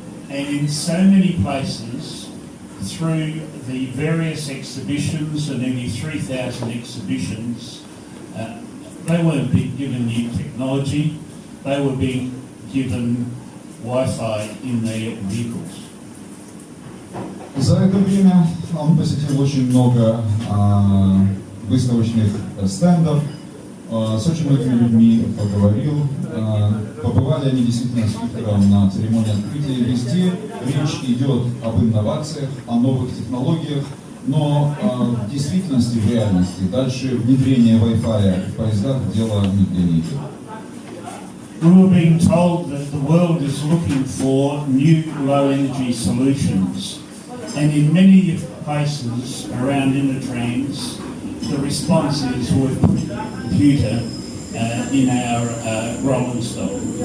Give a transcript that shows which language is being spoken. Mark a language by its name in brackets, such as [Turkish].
[English] And in so many places, through the various exhibitions, and nearly 3,000 exhibitions, they weren't being given new technology, they were being given Wi-Fi in their vehicles. [Russian] За это время он посетил очень много выставочных стендов, с очень многими людьми поговорил. Побывали они действительно с Виктором на церемонии открытия. Везде речь идет об инновациях, о новых технологиях, но в действительности, в реальности, дальше внедрение Wi-Fi в поездах дело нигде не идет. [English] We were being told that the world is looking for new low-energy solutions, and in many places around Intertrans, the response is we've put a computer in our rolling stock.